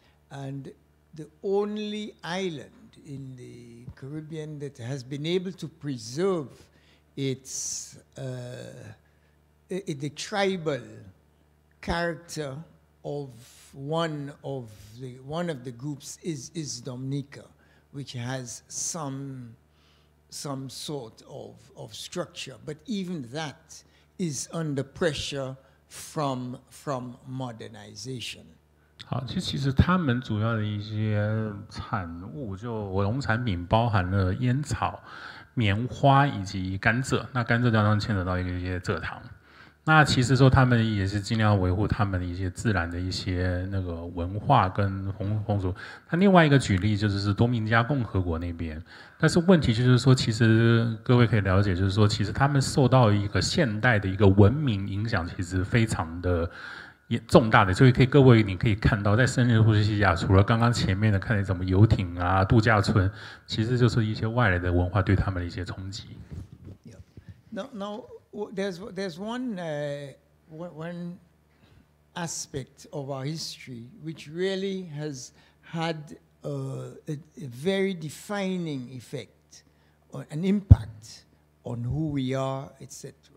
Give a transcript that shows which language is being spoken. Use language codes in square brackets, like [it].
[en] And the only island in the Caribbean that has been able to preserve its the tribal character of one of the groups is Dominica, which has some sort of structure, but even that is under pressure from modernization. [zh] 好，其实他们主要的一些产物，就农产品包含了烟草、棉花以及甘蔗。那甘蔗当中牵扯到一些蔗糖。那其实说他们也是尽量维护他们的一些自然的一些那个文化跟风俗。那另外一个举例就是多米尼加共和国那边，但是问题就是说，其实各位可以了解，就是说，其实他们受到一个现代的一个文明影响，其实非常的重大的。所以各位你可以看到，在圣露西亚，除了刚刚前面的看见什么游艇啊、度假村，其实就是一些外来的文化对他们的一些冲击。 [en] Now, there's one aspect of our history which really has had a very defining effect, or an impact on who we are, etc.